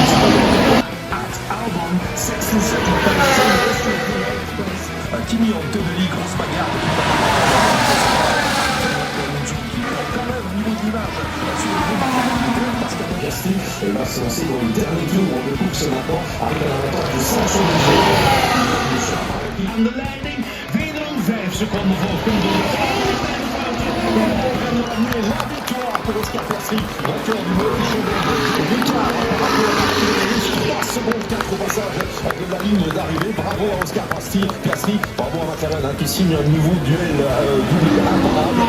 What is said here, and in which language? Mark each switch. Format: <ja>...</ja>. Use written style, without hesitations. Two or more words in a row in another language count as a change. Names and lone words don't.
<fr>Kimi Antonelli, grosse bagarre. Elle va se lancer dans le dernier tour de course maintenant avec un avantage de 5 secondes.</fr> <nl>Aan de leiding, wederom 5 seconden voor Koendel.</nl> <fr>La victoire pour Oscar Piastri, vainqueur du Moët Chandon. Victoire par 3 secondes 4 au passage de la ligne d'arrivée. Bravo à Oscar Piastri, bravo à McLaren qui signe un nouveau duel imparable.</fr>